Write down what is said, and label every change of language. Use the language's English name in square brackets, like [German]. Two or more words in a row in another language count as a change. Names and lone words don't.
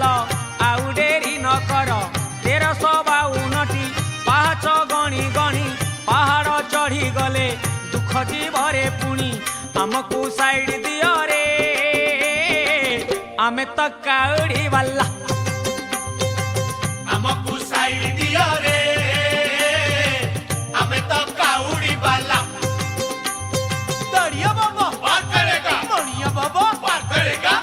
[Odia] ଆଉ ଡେରି ନ କର 1352ଟି ପାହାଚ ଗଣି ଗଣି ପାହାଡ଼ ଚଢ଼ି ଗଲେ ଦୁଃଖ ଯିବରେ ପୁଣି ଆମକୁ ସାଇଡ ଦିଅ ରେ ଆମେ ତ କାଉଡ଼ି ବାଲା ଆମକୁ ସାଇଡ ଦିଅ ରେ ଆମେ ତ କାଉଡ଼ି ବାଲା [Hindi] दड़िया बाबा पार करेगा मणिया बाबा पार करेगा